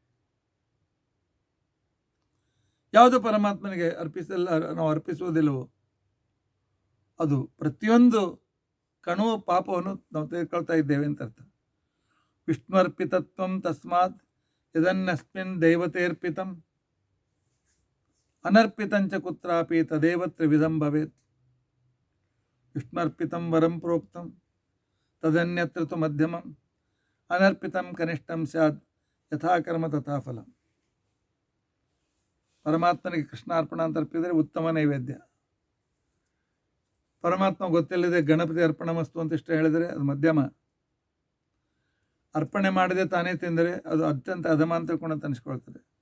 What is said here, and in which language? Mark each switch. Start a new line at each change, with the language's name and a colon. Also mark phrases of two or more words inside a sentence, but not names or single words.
Kannada: ಯಾವುದು ಪರಮಾತ್ಮನಿಗೆ ನಾವು ಅರ್ಪಿಸುವುದಿಲ್ಲವೋ ಅದು ಪ್ರತಿಯೊಂದು ಕಣುವ ಪಾಪವನ್ನು ನಾವು ತೆಗೆದುಕೊಳ್ತಾ ಇದ್ದೇವೆ ಅಂತ ಅರ್ಥ.
Sanskrit: ವಿಷ್ಣು ಅರ್ಪಿತತ್ವಂ ತಸ್ಮಾತ್ ಯದನ್ನಸ್ಮಿನ್ ದೈವತೇರ್ಪಿತಂ ಅನರ್ಪಿತಂಚ ಕುತ್ರಾಪಿ ತದೇವ ತ್ರಿವಿಧಂ ಭವೇತ್. ವಿಷ್ಣುರ್ಪಿತಂ ವರಂ ಪ್ರೋಕ್ತಂ ತದನ್ಯತ್ರ ತು ಮಧ್ಯಮಂ ಅನರ್ಪಿತಂ ಕನಿಷ್ಠಂ ಸ್ಯಾದ್ ಯಥಾ ಕರ್ಮ ತಥಾ ಫಲಂ.
Kannada: ಪರಮಾತ್ಮನಿಗೆ ಕೃಷ್ಣಾರ್ಪಣ ಅಂತ ಅರ್ಪಿದರೆ ಉತ್ತಮ ನೈವೇದ್ಯ. ಪರಮಾತ್ಮ ಗೊತ್ತಿಲ್ಲದೆ ಗಣಪತಿ ಅರ್ಪಣಮಸ್ತು ಅಂತ ಇಷ್ಟ ಹೇಳಿದರೆ ಅದು ಮಧ್ಯಮ. ಅರ್ಪಣೆ ಮಾಡದೆ ತಾನೇ ತಿಂದರೆ ಅದು ಅತ್ಯಂತ ಅಧಮ ಅಂತ ತಿಳ್ಕೊಂಡು ಅನಿಸ್ಕೊಳ್ತದೆ.